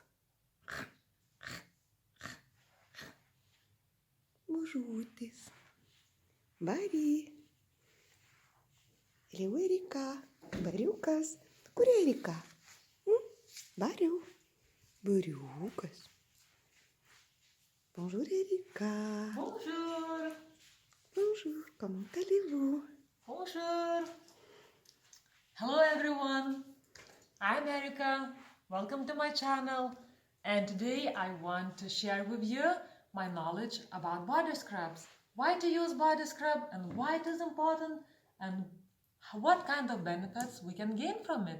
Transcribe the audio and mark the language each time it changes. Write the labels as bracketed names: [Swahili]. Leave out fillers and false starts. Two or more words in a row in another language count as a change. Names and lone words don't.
[French] Бужутис. Бари. Или Эрика. Варюкас. Кури Эрика. Барю. Варюкас. Bonjour Erika. Bonjour. Bonjour, comment allez-vous? Bonjour. [English] Hello everyone. I'm Erika. Welcome to my channel. And today I want to share with you my knowledge about body scrubs. Why to use body scrub and why it is important and what kind of benefits we can gain from it.